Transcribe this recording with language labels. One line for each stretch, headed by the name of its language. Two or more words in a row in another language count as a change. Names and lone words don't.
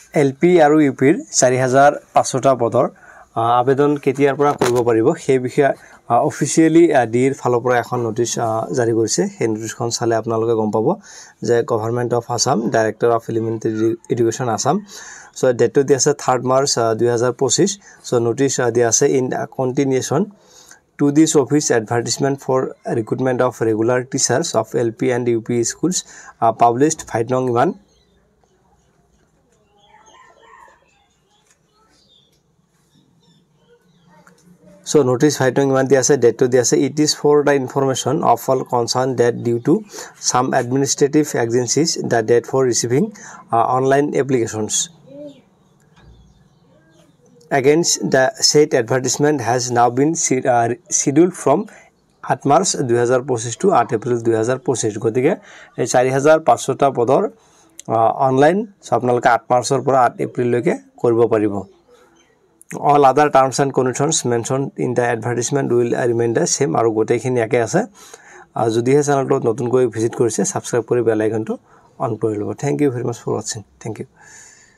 Assamese: এলপি আৰু ইউপিৰ 4500টা পদৰ আবেদন কেতিয়াৰ পৰা কৰিব পাৰিব সেই বিষয়ে অফিচিয়েলি ডিৰ ফালৰ পৰা এখন নোটিছ জাৰি কৰিছে সেই নোটিছখন চালে আপোনালোকে গম পাব যে গভৰ্ণমেণ্ট অফ আসাম ডাইৰেক্টৰ অফ এলিমেণ্টাৰী এডুকেশ্যন আসাম সো ডেটটো দিয়া আছে 3 মাৰ্চ 2025 সো নোটিছ দিয়া আছে
English: in continuation to this office advertisement for recruitment of regular teachers of LP and UP schools published 5 nong 1 so notice 5 nong 1 diase date to diase it is for the information of all concerned that due to some administrative agencies the date for receiving online applications against the said advertisement has now been scheduled from 8 March 2025 to 8 April 2025
Assamese: গতিকে এই 4500টা পদৰ অনলাইন আপোনালোকে 8 মাৰ্চৰ পৰা 8 এপ্ৰিল লৈকে কৰিব পাৰিব
English: all other terms and conditions mentioned in the advertisement will remain the same
Assamese: আৰু গোটেইখিনি একে আছে যদিহে চেনেলটো নতুনকৈ ভিজিট কৰিছে সাবস্ক্ৰাইব কৰি
English: bell iconটো
Assamese: অন কৰি লব
English: thank you very much for watching thank you